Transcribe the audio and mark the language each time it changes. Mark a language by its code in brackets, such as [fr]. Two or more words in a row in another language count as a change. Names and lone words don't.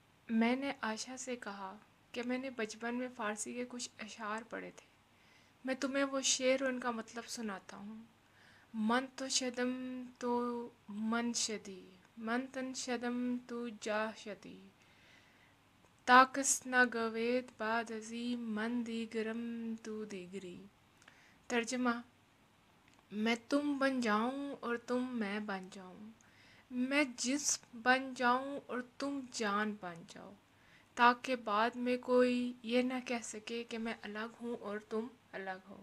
[ur] میں نے آشا سے کہا کہ میں نے بچپن میں فارسی کے کچھ اشعار پڑھے تھے۔ میں تمہیں وہ شعر اور ان کا مطلب سناتا ہوں۔ [fa] من تو شدم تو من شدی، من تن شدم تو جا شدی، تاکس نہ گوید بعد ازی من دیگرم تو دیگری۔ [ur] ترجمہ: میں تم بن جاؤں اور تم میں بن جاؤں، میں جسم بن جاؤں اور تم جان بن جاؤ، تاکہ بعد میں کوئی یہ نہ کہہ سکے کہ میں الگ ہوں اور تم الگ ہو۔